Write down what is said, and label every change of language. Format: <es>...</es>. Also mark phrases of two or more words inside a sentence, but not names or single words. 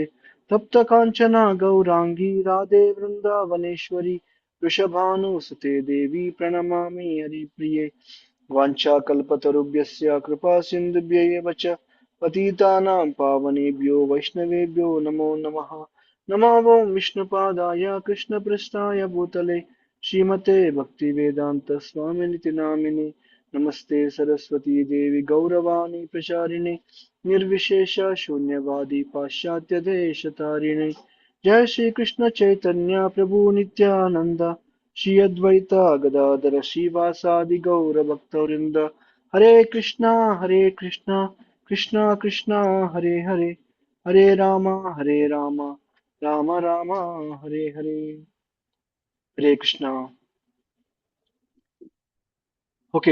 <sa>తప్త కాంచన గౌరాంగీ రాధే వృందావనేశ్వరి వృషభానుసుతే దేవి ప్రణమామి హరిప్రియ. वाञ्छाकल्पतरुभ्यश्च कृपासिन्धुभ्यैव च पतितानां पावनेभ्यो वैष्णवेभ्यो नमो नमः. नमो वो विष्णुपादाय कृष्णपृष्ठाय भूतले श्रीमते भक्तिवेदान्तस्वामिनिति नामिने. नमस्ते सरस्वती देवी गौरवाणी प्रचारिणे निर्विशेष शून्यवादी पाश्चात्य देशतारिणे. जय श्री कृष्ण चैतन्य प्रभु नित्यानंद శ్రీ అద్వైత గదాధర శ్రీవాసాది గౌర భక్తవృంద. హరే కృష్ణ కృష్ణ కృష్ణ హరే హరే, హరే రామ రామ రామ హరే హరే. హరే కృష్ణ. ఓకే.</sa>